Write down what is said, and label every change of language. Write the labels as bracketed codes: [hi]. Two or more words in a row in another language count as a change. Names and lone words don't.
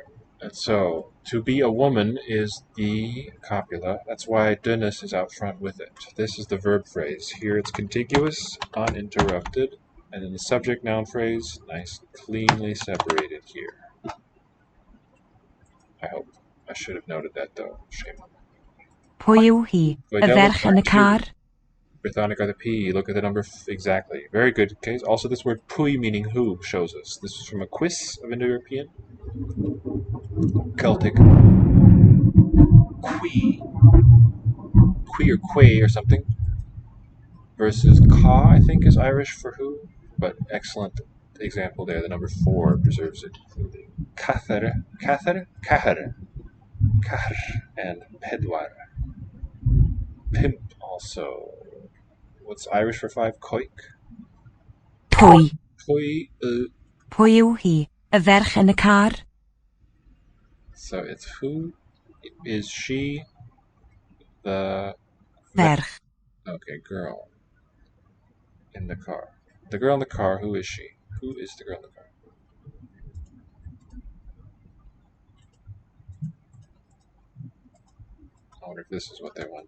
[en] And so, to be a woman is the copula. That's why Dennis is out front with it. This is the verb phrase. Here it's contiguous, uninterrupted, and in the subject noun phrase, nice, cleanly separated here. I hope. I should have noted that though. Shame on me. [cy] Pwy yw hi? Y ferch yn y car? [en] Brythonic are the P. Look at the number exactly. Very good case. Also, this word pwy meaning who shows us. This is from a quiz of Indo-European. Celtic. Qui or quay or something. Versus ka, I think, is Irish for who. But excellent example there. The number 4 preserves it. Cather, and pedwar. Pimp also. What's Irish for 5? Coic? Pwy. Pwy. [cy] Pwy yw hi? Y ferch yn y car? [en] So it's who is she? The Ferch. Okay, girl in the car. The girl in the car, who is she? Who is the girl in the car? I wonder if this is what they want.